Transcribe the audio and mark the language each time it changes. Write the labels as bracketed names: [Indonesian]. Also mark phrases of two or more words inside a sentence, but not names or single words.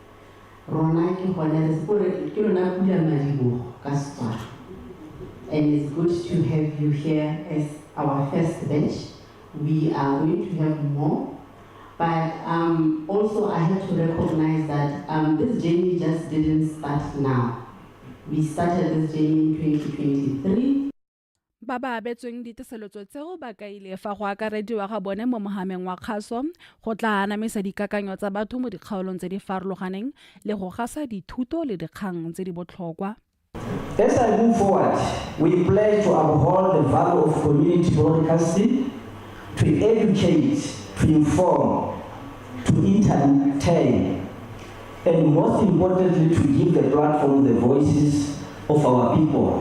[English] And it's good to have you here as our first batch. We are going to have more. But also I have to recognize that this journey just didn't start now. We started this journey in 2023. [Tswana] Ba ba abetsweng diteseletso tseo ba ka ile fa go akarediwa ga bone mo mohameng wa kgaso go tla anamisa dikakanyo tsa batho mo dikgaolong tse di farologaneng le go gasa dithuto le dikgang tse di botlhokwa. [English] As I move forward, we pledge to uphold the value of community broadcasting, to educate, to inform, to entertain, and most importantly, to give the platform the voices of our people.